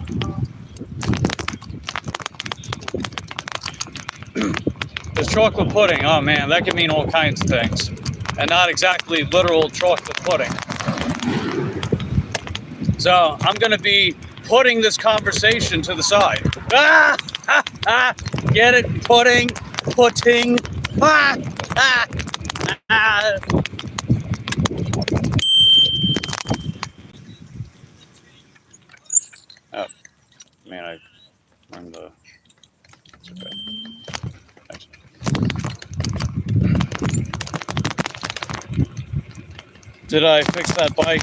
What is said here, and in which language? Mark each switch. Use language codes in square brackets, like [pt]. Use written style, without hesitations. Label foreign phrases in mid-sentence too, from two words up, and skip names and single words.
[en] Because chocolate pudding, oh man, that can mean all kinds of things. And not exactly literal chocolate pudding. So, I'm going to be putting this conversation to the side. Ah! Ha! Ha! Get it? Pudding. Putting. Ah! Ah! Ah! Oh, man, I learned the... It's okay. Thanks. Did I fix that bike?